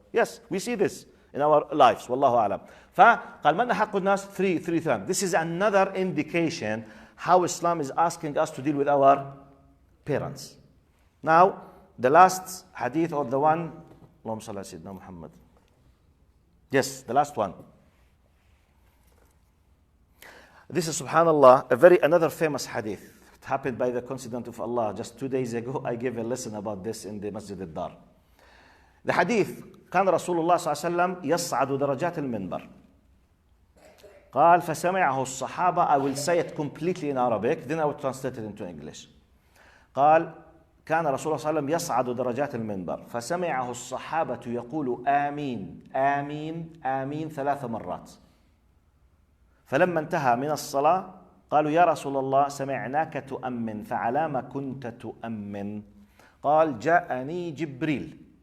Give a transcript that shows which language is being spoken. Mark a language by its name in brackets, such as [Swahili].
[English] Yes, we see this in our lives. Wallahu a'lam. [Arabic] فقال من أحق الناس [English] 3 times. This is another indication how Islam is asking us to deal with our parents. Now, the last hadith, or the one, Allahumma salli ala Sayyidina Muhammad. Yes, the last one. This is, subhanallah, another famous hadith. It happened by the coincidence of Allah. Just 2 days ago, I gave a lesson about this in the Masjid al-Dar. The hadith, [Arabic] كان رسول الله صلى الله عليه وسلم يصعد درجات المنبر. قال فسمعه الصحابة. [English] I will say it completely in Arabic, then I will translate it into English. [Arabic] قال كان رسول الله صلى الله عليه وسلم يصعد درجات المنبر فسمعه الصحابة يقول آمين آمين آمين 3 مرات. فلما انتهى من الصلاة قالوا يا رسول الله سمعناك تؤمن فعلام كنت تؤمن؟ قال جاءني جبريل.